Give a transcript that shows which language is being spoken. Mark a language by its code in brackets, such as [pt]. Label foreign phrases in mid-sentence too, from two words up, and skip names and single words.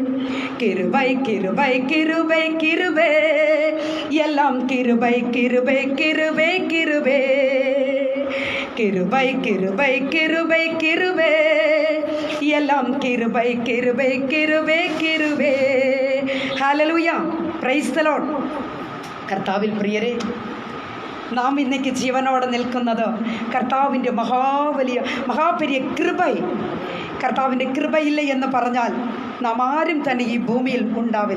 [ta] கிருபை கிருபை கிருபை கிருபை எல்லாம் கிருபை கிருபை கிருபை கிருபை. கிருபை கிருபை கிருபை கிருபை எல்லாம் கிருபை கிருபை கிருபை கிருபை. [ml] ഹല്ലേലൂയ, [en] praise the Lord. [ml] കർത്താവിൽ പ്രിയരെ, നാം ഇന്നേക്ക് ജീവനോടെ നിൽക്കുന്നത് കർത്താവിൻ്റെ [ta] மகாபெரிய கிருபை. [ml] കർത്താവിൻ്റെ കൃപയില്ല എന്ന് പറഞ്ഞാൽ നാം ആരും തന്നെ ഈ ഭൂമിയിൽ ഉണ്ടാവില്ല.